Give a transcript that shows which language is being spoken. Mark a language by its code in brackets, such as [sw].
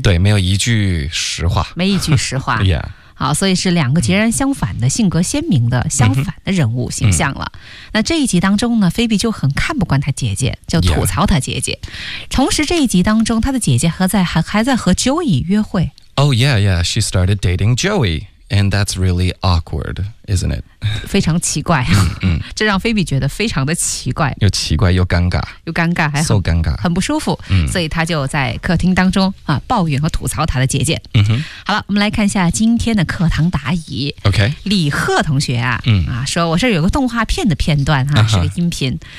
[zh] 对，没有一句实话。没一句实话。 [en] yeah. [zh] 好，所以是两个截然相反的性格鲜明的相反的人物形象了。那这一集当中呢，菲比就很看不惯他姐姐，就吐槽他姐姐。同时这一集当中，他的姐姐还在和 Joey 约会。 [en] She started dating Joey, and that's really awkward, isn't it? [zh] 非常奇怪。这让菲比觉得非常的奇怪。又奇怪又尴尬。又尴尬还 so 尴尬。很不舒服。所以他就在客厅当中啊抱怨和吐槽他的姐姐。好了，我们来看一下今天的课堂答疑。 OK。李贺同学啊说我这有个动画片的片段啊，是个音频。